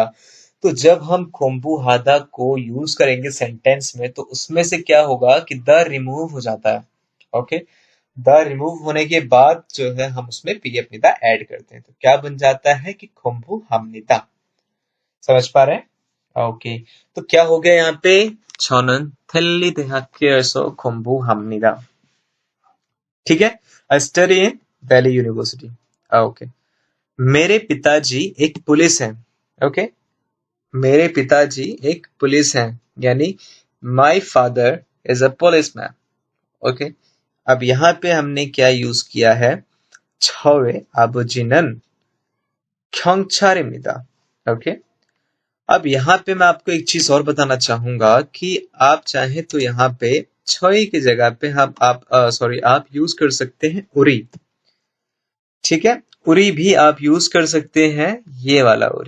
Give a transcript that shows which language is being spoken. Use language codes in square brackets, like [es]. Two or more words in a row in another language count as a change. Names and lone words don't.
[hi] तो जब हम [ko] 공부하다 [hi] को यूज करेंगे सेंटेंस में तो उसमें से क्या होगा कि द रिमूव हो जाता है। ओके, द रिमूव होने के बाद जो है हम उसमें पी अपनिता ऐड करते हैं, तो क्या बन जाता है कि [ko] 공부합니다. [hi] समझ पा रहे हैं? ओके, तो क्या हो गया यहाँ पे? [ko] 저는 텔리 대학교에서 공부합니다. [hi] ठीक है, [en] I study in Delhi University. [hi] ओके, मेरे पिताजी एक पुलिस हैं. ओके, मेरे पिताजी एक पुलिस हैं, यानी [en] my father is a police man. [hi] ओके, अब यहाँ पे हमने क्या यूज किया है? [ko] 저의 아버지는 경찰입니다. [hi] ओके, अब यहाँ पे मैं आपको एक चीज और बताना चाहूंगा कि आप चाहें तो यहाँ पे छई की जगह पे आप यूज कर सकते हैं उरी. ठीक है, उरी भी आप यूज कर सकते हैं, ये वाला उरी.